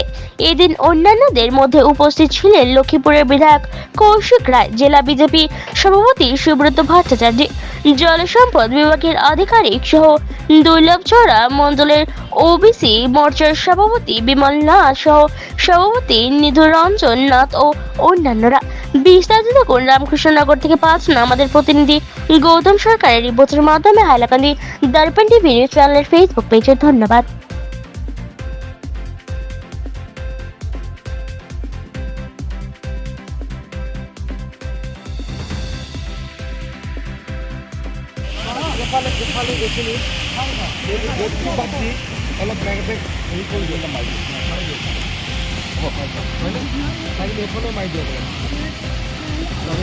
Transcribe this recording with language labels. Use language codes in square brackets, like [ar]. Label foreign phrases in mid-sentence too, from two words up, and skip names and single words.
[bn] এদিন অন্যান্যদের মধ্যে উপস্থিত ছিলেন লক্ষ্মীপুরের বিধায়ক কৌশিক রায়, জেলা বিজেপি সভাপতি সুব্রত ভট্টাচার্য, জলসম্পদ বিভাগের আধিকারিক সহ দুর্লভচড়া মণ্ডলের ওবিসি মোর্চার সভাপতি বিমল নাথ সহ সভাপতি নিধুরঞ্জন নাথ ও অন্যান্যরা। বিস্তারিত দেখুন রামকৃষ্ণনগর থেকে পাঁচনা আমাদের প্রতিনিধি গৌতম সরকারের রিপোর্টের মাধ্যমে হাইলাকান্দি দর্পণ টিভি নিউজ চ্যানেলের ফেসবুক পেজে। ধন্যবাদ। [as] অলপ বেগতে হেৰি কৰি দিলে মাৰি এইফালে মাৰি দিব পাৰে।